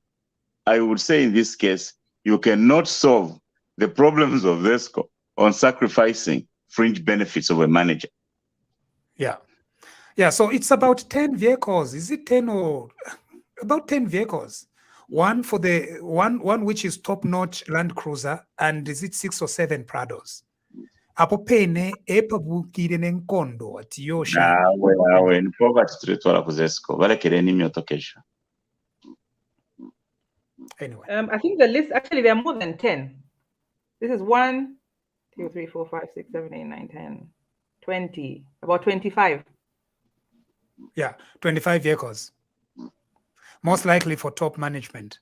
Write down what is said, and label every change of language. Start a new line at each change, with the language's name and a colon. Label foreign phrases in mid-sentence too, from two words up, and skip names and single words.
English: I would say in this case, you cannot solve the problems of ZESCO on sacrificing fringe benefits of a manager. Yeah. So it's about 10 vehicles. Is it 10 or about 10 vehicles? One for the one which is top-notch Land Cruiser, and is it 6 or 7 Prados?
Bemba: Apo pene epabukire nenkondo ati yoshi. Awe ni poverty tuletwala ku ZESCO balekere n'imyoto kesho.
English: Anyway, I think the list, actually there are more than 10. This is 1, 2, 3, 4, 5, 6, 7, 8, 9, 10, 20, about 25. Yeah, 25 vehicles. Most likely for top management.